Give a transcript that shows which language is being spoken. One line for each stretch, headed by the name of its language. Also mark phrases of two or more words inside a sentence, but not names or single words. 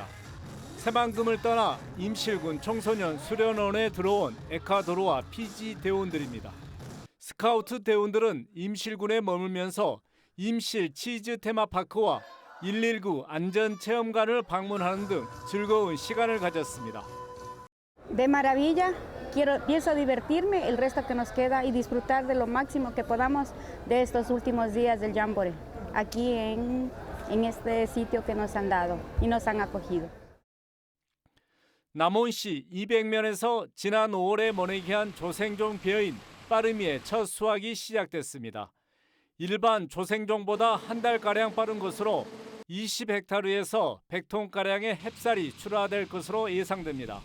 Korean: 새만금을 떠나 임실군 청소년 수련원에 들어온 에콰도르와 피지 대원들입니다. 스카우트 대원들은 임실군에 머물면서 임실 치즈 테마파크와 119 안전체험관을 방문하는 등 즐거운 시간을 가졌습니다.
Spanish: De maravilla, pienso divertirme el resto que nos queda y disfrutar de lo máximo que podamos de estos últimos días del Jamboree, aquí en este sitio que nos han dado y nos han acogido.
Korean: 남원시 200면에서 지난 5월에 모내기한 조생종 벼인 빠름이의 첫 수확이 시작됐습니다. 일반 조생종보다 한 달가량 빠른 것으로 20헥타르에서 100톤가량의 햅쌀이 출하될 것으로 예상됩니다.